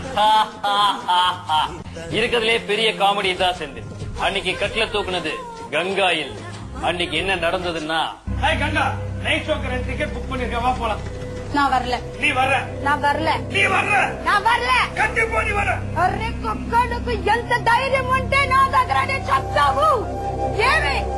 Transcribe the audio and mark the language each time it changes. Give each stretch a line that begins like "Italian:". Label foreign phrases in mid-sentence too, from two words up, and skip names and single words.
Tamil: இருக்கிறதுலே பெரிய காமெடி தான் செந்தில். அன்னைக்கு கட்டில தூக்குனது கங்கா இல்ல. அன்னைக்கு என்ன நடந்ததுன்னா, கங்கா நைட் ஷோக்கு 2 டிக்கெட் புக் பண்ணிருக்க, வா போலாம். நான் வரல. நீ வர்ற? நான் வரல. நீ வர்ற? நான் வரல. கண்டிப்பா நீ வர.
Telugu: అరే కుక్కడుకు ఎంత ధైర్యం ఉంటే నా దగ్గరనే చెప్తావు ఏమి?